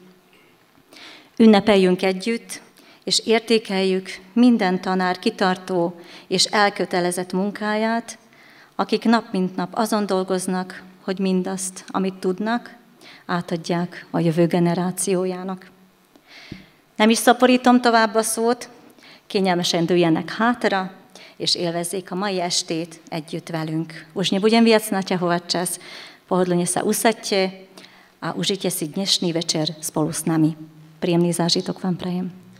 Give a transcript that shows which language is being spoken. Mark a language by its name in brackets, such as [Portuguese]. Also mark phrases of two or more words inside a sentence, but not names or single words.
[Hungarian] Ünnepeljünk együtt, és értékeljük minden tanár kitartó és elkötelezett munkáját, akik nap mint nap azon dolgoznak, hogy mindazt, amit tudnak, átadják a jövő generációjának. Nem is szaporítom tovább a szót, kényelmesen dőljenek hátra, és élvezzék a mai estét együtt velünk. [Slovak] Už nebudem viac naťahovať čas, pohodlne sa usaďte a užite si dnešný večer spolu s nami. Príjemný zážitok vám prajem.